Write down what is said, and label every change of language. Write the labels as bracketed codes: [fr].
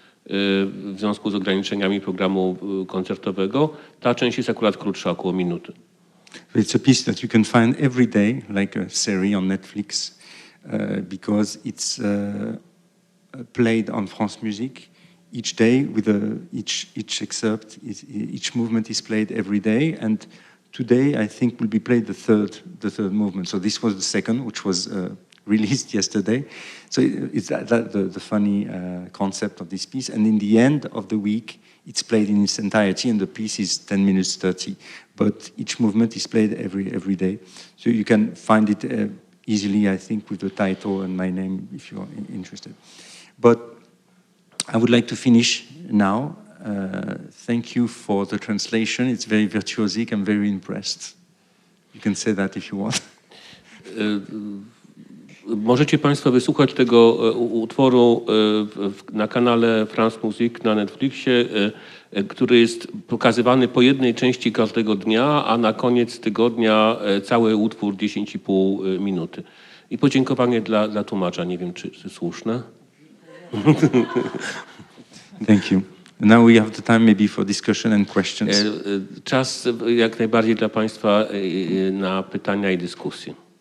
[pl] W związku z ograniczeniami programu koncertowego. Ta część jest akurat krótsza, około minuty. [en] It's a piece that you can find every day, like a series on Netflix, because it's played on France Music each day with each excerpt, each movement is played every day, and today I think will be played the third movement. So this was the second, which was released yesterday. So it's the funny concept of this piece. And in the end of the week, it's played in its entirety, and the piece is 10 minutes 30. But each movement is played every day. So you can find it easily, I think, with the title and my name, if you're interested. But I would like to finish now. Thank you for the translation. It's very virtuosic. I'm very impressed. You can say that if you want. [pl] Możecie Państwo wysłuchać tego utworu na kanale France Music na Netflixie, który jest pokazywany po jednej części każdego dnia, a na koniec tygodnia cały utwór 10,5 minuty. I podziękowanie dla tłumacza. Nie wiem, czy słuszne. [en] Thank you. Now we have the time maybe for discussion and questions. [pl] Czas jak najbardziej dla Państwa na pytania i dyskusje.